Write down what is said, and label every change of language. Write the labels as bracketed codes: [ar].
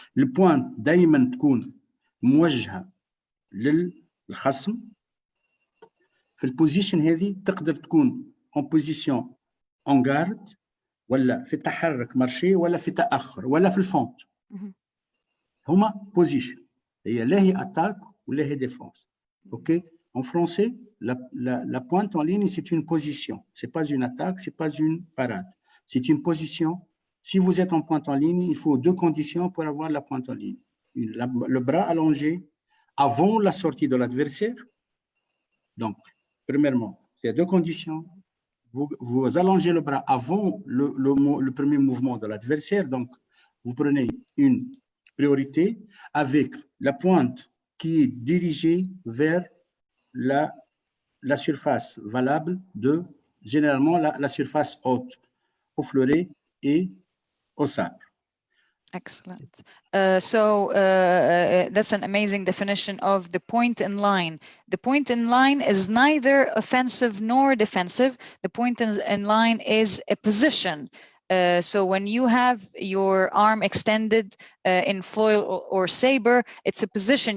[ar] البوينت دائما تكون موجهه للخصم. في البوزيشن هذه تقدر تكون [fr] en position en garde، [ar] ولا في تحرك مارشي، ولا في تاخر، ولا في الفونت. هما بوزيشن، هي لا هي اتاك ولا هي ديفونس. اوكي. [fr] En français, la pointe en ligne, c'est une position. C'est pas une attaque, c'est pas une parade. C'est une position. Si vous êtes en pointe en ligne, il faut 2 conditions pour avoir la pointe en ligne. Le bras allongé avant la sortie de l'adversaire. Donc, premièrement, il y a 2 conditions. Vous allongez le bras avant le premier mouvement de l'adversaire. Donc, vous prenez une priorité avec la pointe qui est dirigée vers la surface valable de, généralement, la surface haute, au fleuret et au sabre. [en] Excellent. That's an amazing definition of the point in line. The point in line is neither offensive nor defensive. The point in line is a position. So when you have your arm extended in foil or saber, it's a position.